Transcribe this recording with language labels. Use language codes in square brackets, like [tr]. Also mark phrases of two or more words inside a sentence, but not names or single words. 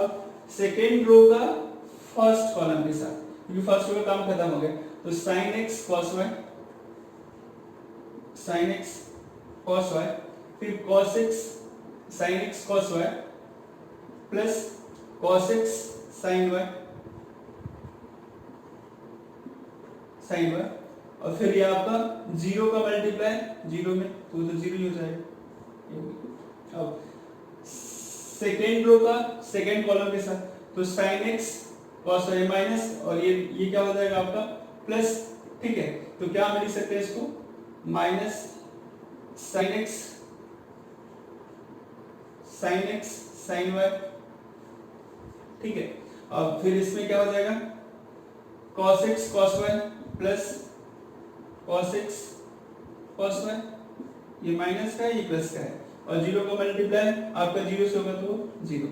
[hi] अब [en] second row [hi] का [en] first column [hi] के साथ, क्योंकि [en] first row [hi] का काम खत्म हो गया, तो sin x cos y, sin x cos y, फिर cos x sin x cos y प्लस cos x sin y और फिर ये आपका 0 का मल्टीप्लाई 0 में, तो 0 ही हो जाएगा। अब [en] second row [hi] का [en] second column [hi] के साथ, तो sin x cos y माइनस और ये क्या हो जाएगा आपका प्लस। ठीक है, तो क्या हम लिख सकते हैं इसको, माइनस sin x sin y। ठीक है, अब फिर इसमें क्या हो जाएगा cos x cos y प्लस cos x cos y, ये माइनस का है ये प्लस का है, और 0 को मल्टीप्लाई आपका 0 से होगा तो 0।